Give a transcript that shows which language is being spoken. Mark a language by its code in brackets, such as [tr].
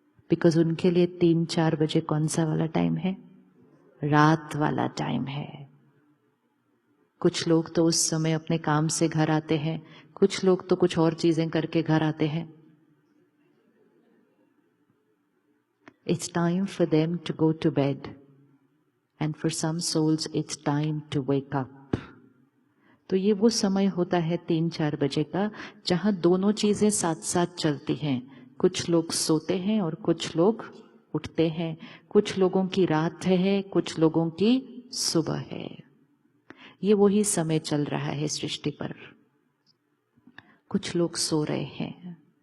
[hi] Because उनके लिए 3-4 बजे कौन सा वाला टाइम है? रात वाला टाइम है। कुछ लोग तो उस समय अपने काम से घर आते हैं, कुछ लोग तो कुछ और चीजें करके घर आते हैं। [en] It's time for them to go to bed, and for some souls it's time to wake up. [hi] तो ये वो समय होता है 3-4 बजे का, जहां दोनों चीजें साथ साथ चलती हैं। कुछ लोग सोते हैं और कुछ लोग उठते हैं। कुछ लोगों की रात है, कुछ लोगों की सुबह है। ये वही समय चल रहा है सृष्टि पर। कुछ लोग सो रहे हैं,